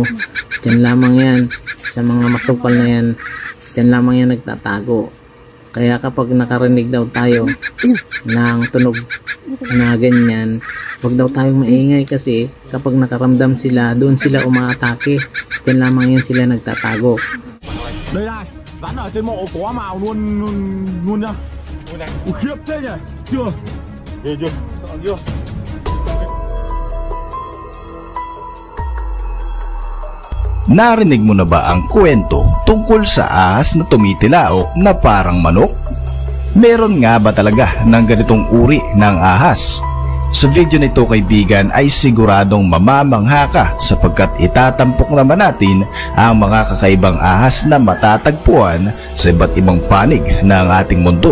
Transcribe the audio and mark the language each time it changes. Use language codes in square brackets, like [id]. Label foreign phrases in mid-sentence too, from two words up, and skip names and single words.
[tl] Diyan lamang yan, sa mga masukal na yan, diyan lamang yan nagtatago. Kaya kapag nakarinig daw tayo ng tunog na ganyan, huwag daw tayong maingay kasi kapag nakaramdam sila, doon sila umaatake. Diyan lamang yan sila nagtatago. [vi] Đây này, rắn ở trên mộ có màu luôn nhá. Khiếp thế nhỉ? Chưa? Ghê chưa? Sợ chưa? [tl] Narinig mo na ba ang kwento tungkol sa ahas na tumitilaok na parang manok? Meron nga ba talaga ng ganitong uri ng ahas? Sa video na ito kaibigan ay siguradong mamamangha ka sapagkat itatampok naman natin ang mga kakaibang ahas na matatagpuan sa iba't ibang panig ng ating mundo.